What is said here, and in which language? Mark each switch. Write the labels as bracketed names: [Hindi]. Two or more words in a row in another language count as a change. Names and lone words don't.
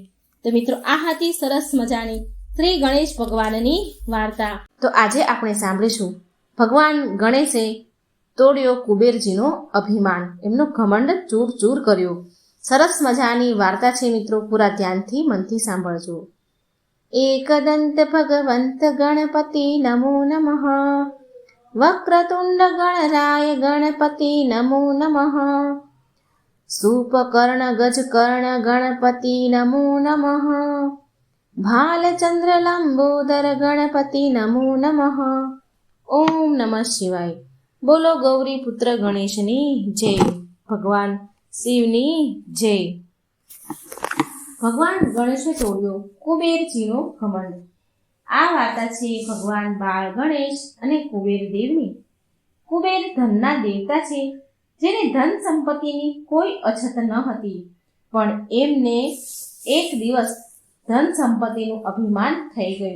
[Gujarati] તો મિત્રો, આ હતી સરસ મજાની શ્રી ગણેશ ભગવાનની વાર્તા. તો આજે આપણે સાંભળીશું ભગવાન ગણેશે તોડ્યો કુબેરજીનો અભિમાન, એમનો ઘમંડ ચૂર ચૂર કર્યો. સરસ મજાની વાર્તા છે મિત્રો, પૂરા ધ્યાનથી મનથી સાંભળજો. [Sanskrit] एकदन्त भगवन्त गणपति नमो नमः, वक्रतुण्ड गणराय गणपति नमो नमः, सूपकर्ण गजकर्ण गणपति नमो नमः, भालचन्द्र लंबोदर गणपति नमो नमः. ओम नमः शिवाय. [Gujarati] બોલો ગૌરી પુત્ર ગણેશની જય. भगवान શિવની જય. ભગવાન ગણેશે તોડ્યો કુબેરજીનો ઘમંડ. આ વાર્તા છે ભગવાન બાળ ગણેશ અને કુબેર દેવની. કુબેર ધનના દેવતા છે, જેને ધન સંપત્તિની કોઈ અછત ન હતી, પણ એમને એક દિવસ ધન સંપત્તિનું અભિમાન થઈ ગયું.